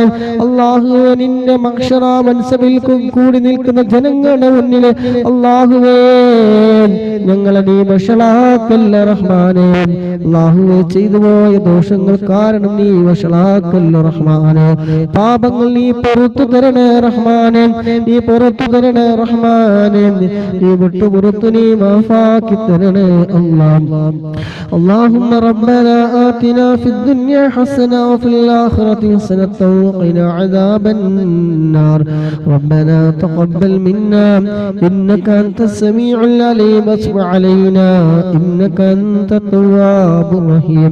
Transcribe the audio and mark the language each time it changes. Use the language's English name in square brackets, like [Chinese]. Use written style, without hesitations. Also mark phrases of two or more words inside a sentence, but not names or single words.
[Malayalam] അല്ലാഹുവേ നിന്റെ മഹ്ശറ മൻസബിൽ കൂടി നിൽക്കുന്ന ജനങ്ങളുടെ മുന്നിൽ അല്ലാഹുവേ ഞങ്ങളെ നീ വഷളാക്കല്ല റഹ്മാനെ. അല്ലാഹുവേ ചെയ്തു പോയ ദോഷങ്ങൾ കാരണം നീ വഷളാക്കല്ല റഹ്മാനെ. പാപങ്ങൾ നീ പുറത്തു തരണേ റഹ്മാനെ, നീ പുറത്തു തരണേ റഹ്മാനെ. നീ വിട്ടുപുറത്തു നീ മാഫാക്കി തരണേ الله. [Arabic] اللهم ربنا آتنا في الدنيا حسنة وفي الآخرة حسنة وقنا عذاب النار. ربنا تقبل منا إنك أنت السميع العليم وتب علينا إنك أنت التواب الرحيم.